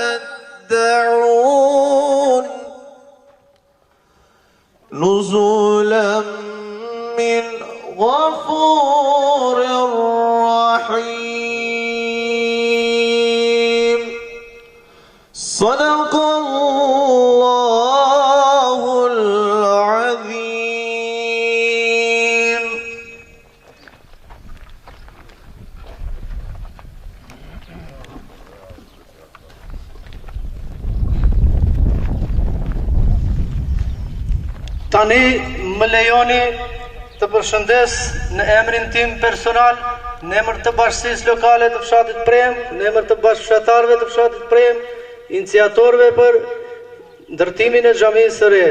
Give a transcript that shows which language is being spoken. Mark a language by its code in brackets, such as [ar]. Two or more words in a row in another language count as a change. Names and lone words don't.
[ar] تدعون نزلا من غفور رحيم صدق الله العظيم. [sq] Tani më lejoni të përshëndes në emrin tim personal, në emër të bashkësisë lokale të fshatit Prem, në emër të bashkëfshatarëve të fshatit Prem, iniciatorëve për ndërtimin e xhamisë së re.